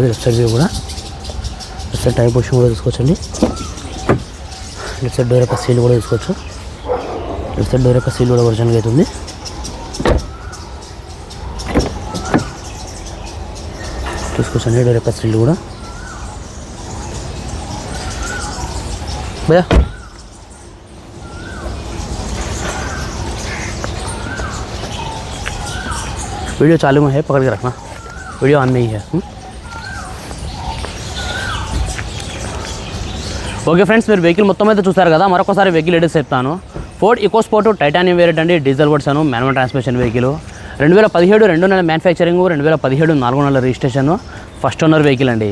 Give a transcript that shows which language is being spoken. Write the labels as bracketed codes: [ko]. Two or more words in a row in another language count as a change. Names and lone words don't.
[en] left side view [te] కూడా, [en] left side tyre position [te] కూడా చూసుకోవచ్చండి. [en] left side door [te] యొక్క సీల్ కూడా చూసుకోవచ్చు. [en] left side door [te] యొక్క సీల్ కూడా ఒరిజినల్గా అవుతుంది. చూసుకోవచ్చండి డోర్ యొక్క సీల్ కూడా. [hi] భయ్యా वीडियो चालू में है, पकड़ के रखना। [en] video on [hi] नहीं है [en] okay friends, [te] మీరు వెహికల్ మొత్తం అయితే చూసారు కదా. మరొకసారి వెహికల్ డీటెయిల్స్ చెప్తాను. ఫోర్డ్ ఈకోస్పోర్ట్ టైటానియం వేరియంట్ అండి, [en] diesel version, manual transmission vehicle. [te] 2017 2 నెలల మ్యానుఫ్యాక్చరింగ్, 2017 4 నెలల రిజిస్ట్రేషన్, [en] first owner vehicle [te] అండి.